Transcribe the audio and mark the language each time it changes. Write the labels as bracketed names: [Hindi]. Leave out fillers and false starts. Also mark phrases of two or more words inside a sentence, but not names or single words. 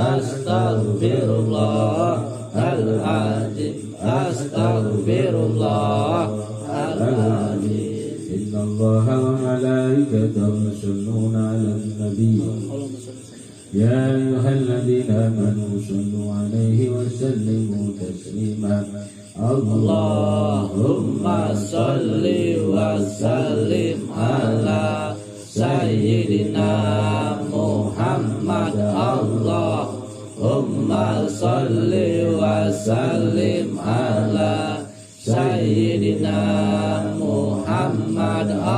[Arabic] أستغفر الله العظيم. أستغفر الله العظيم. إن الله وملائكته يصلون على النبي. يا أيها الذين آمنوا صلوا عليه وسلموا تسليما. اللهم صل وسلم على سيدنا محمد. اللهم صل وسلم على سيدنا محمد.